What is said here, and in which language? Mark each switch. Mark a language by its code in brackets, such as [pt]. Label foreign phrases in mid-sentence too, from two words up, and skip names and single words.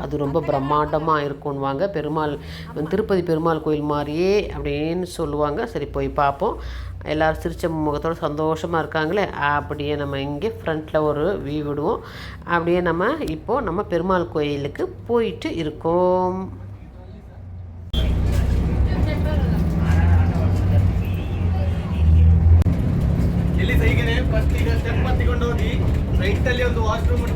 [ta] அது ரொம்ப பிரம்மாண்டமாக இருக்கும்வாங்க. பெருமாள் திருப்பதி பெருமாள் கோயில் மாதிரியே அப்படின்னு சொல்லுவாங்க. சரி போய் பார்ப்போம். எல்லோரும் சிரிச்ச முகத்தோடு சந்தோஷமாக இருக்காங்களே. அப்படியே நம்ம இங்கே ஃப்ரண்ட்டில் ஒரு வியூ விடுவோம். அப்படியே நம்ம இப்போது நம்ம பெருமாள் கோயிலுக்கு போயிட்டு இருக்கோம். [kn] ಇಲ್ಲಿ ಸೈಗೇನೆ ಫಸ್ಟ್ ಈಗ ಸ್ಟೆಪ್ ಹತ್ತಿಕೊಂಡು ಹೋಗಿ ರೈಟಲ್ಲಿ ಒಂದು ವಾಶ್ರೂಮ್ ಉಂಟು.